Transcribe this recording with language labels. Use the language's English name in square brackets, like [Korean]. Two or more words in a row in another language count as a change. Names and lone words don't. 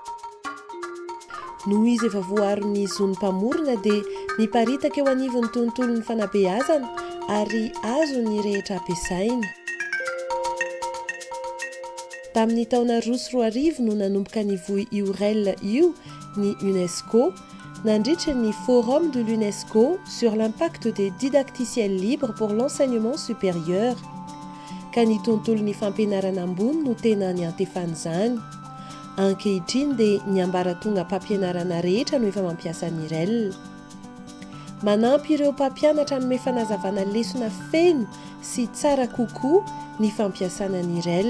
[Malagasy] Noho izy efa voaron'ny zon'ny mpamorona dia miparitaka eo anivon'ny tontolon'ny fanabeazana ary azo ny rehetra ampiasaina. Tamin'ny taona 2010 no nanomboka nivohy io REL io ny UNESCO nandritra ny [French] Forum de l'UNESCO sur l'impact des didacticiels libres pour l'enseignement supérieur. [Malagasy] Ka ny tontolon'ny fampianarana ambony no tena ny antefana izany. Ankehitriny dia ny ambaratonga mpampianarana rehetra no efa mampiasa ny REL. Manampy ireo mpampianatra amin'ny fanazavana lesona feno sy tsara kokoa ny fampiasana ny REL.